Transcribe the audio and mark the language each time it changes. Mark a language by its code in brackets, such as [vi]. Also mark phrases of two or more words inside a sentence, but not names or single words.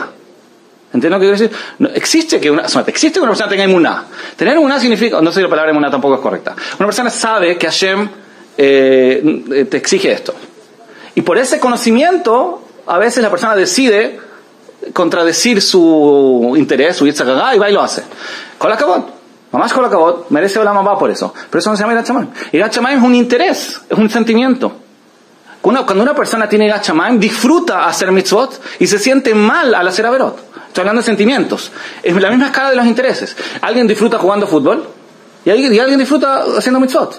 [es] ¿Entiendes lo que quiero decir? No, existe que una persona tenga emuná. Tener emuná significa, no sé si la palabra emuná tampoco es correcta. Una persona sabe que Hashem te exige esto. Y por ese conocimiento, a veces la persona decide contradecir su interés, su [he] יצר הרע, [es] y va y lo hace. [he] כל הכבוד. [es] Mamás [he] כל הכבוד, [es] merece [he] עולם הבא [es] por eso. Pero eso no se llama [he] יראת שמים. יראת שמים [es] es un interés, es un sentimiento. Cuando una persona tiene [he] יראת שמים, [es] disfruta hacer mitzvot y se siente mal al hacer averot. Estoy hablando de sentimientos. Es la misma escala de los intereses. Alguien disfruta jugando fútbol y alguien disfruta haciendo mitzvot.